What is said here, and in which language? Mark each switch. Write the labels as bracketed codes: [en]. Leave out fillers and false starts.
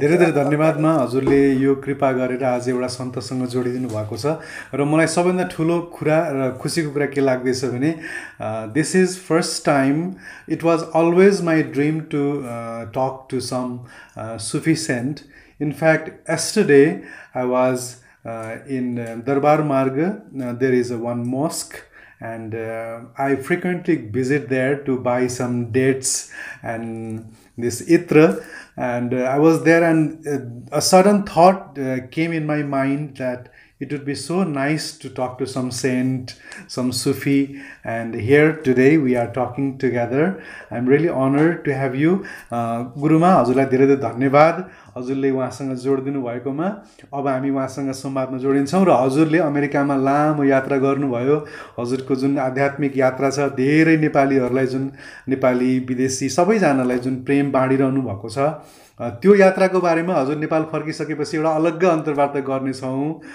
[ne] धेरै धेरै धन्यवादमा हजुरले यो कृपा गरेर आज एउटा सन्तसँग जोडिदिनु भएको छ। र मलाई सबैभन्दा ठुलो कुरा र खुसीको कुरा के लाग्दैछ भने [en] This is first time, it was always my dream to talk to some Sufi saint. In fact yesterday I was in Darbar Marg. There is one mosque and I frequently visit there to buy some dates and this itra, and I was there and a sudden thought came in my mind that it would be so nice to talk to some saint, some Sufi, and here today we are talking together. I'm really honored to have you. [ne] गुरुमा, हजुरलाई धेरै धेरै धन्यवाद हजुरले उहाँसँग जोडिदिनु भएकोमा। अब हामी उहाँसँग संवादमा जोडिन्छौँ र हजुरले अमेरिकामा लामो यात्रा गर्नुभयो। हजुरको जुन आध्यात्मिक यात्रा छ, धेरै नेपालीहरूलाई, जुन नेपाली विदेशी सबैजनालाई जुन प्रेम बाँडिरहनु भएको छ, त्यो यात्राको बारेमा हजुर नेपाल फर्किसकेपछि एउटा अलग्गै अन्तर्वार्ता गर्नेछौँ।